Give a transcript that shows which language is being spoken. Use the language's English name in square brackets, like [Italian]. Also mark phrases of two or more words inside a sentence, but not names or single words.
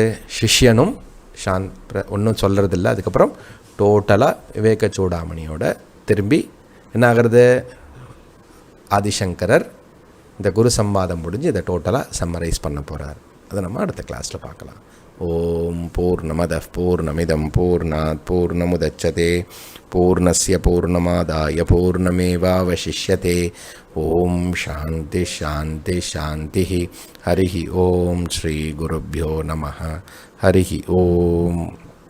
[Tamil] சிஷ்யனும் ஒன்றும் சொல்கிறதில்ல. அதுக்கப்புறம் டோட்டலாக விவேக சூடாமணியோட திரும்பி என்ன ஆகிறது? ஆதிசங்கரர் இந்த குரு சம்வாதம் முடிஞ்சு இதை டோட்டலாக சம்மரைஸ் பண்ண போகிறார். அதை நம்ம அடுத்த கிளாஸில் பார்க்கலாம். [Sanskrit] ओम् पूर्णमदः पूर्णमिदं पूर्णात् पूर्णमुदच्यते पूर्णस्य पूर्णमादाय पूर्णमेवावशिष्यते. ओम् शान्ति शान्ति शान्ति. हरिः ओम् श्री गुरुभ्यो नमः. हरिः ओम्.